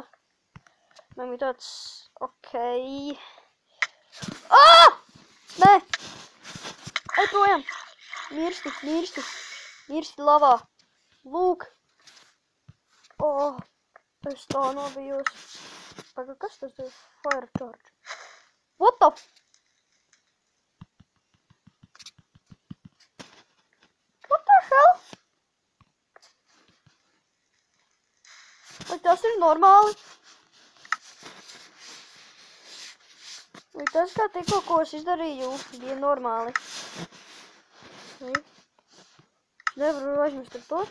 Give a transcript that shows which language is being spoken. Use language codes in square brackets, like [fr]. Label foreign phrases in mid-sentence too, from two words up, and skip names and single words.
[lv] Man bija tāds, okei. Nē! Ej projām! Mirsti lavā. Lūk. Es tā nobijos. Paga, kas tas ir? [en] Fire charge. What the? What the hell? [lv] Vai tas ir normāli? Vai tas, kā tikko, ko es izdarīju, bija normāli? Nevaru aizmirst ar to.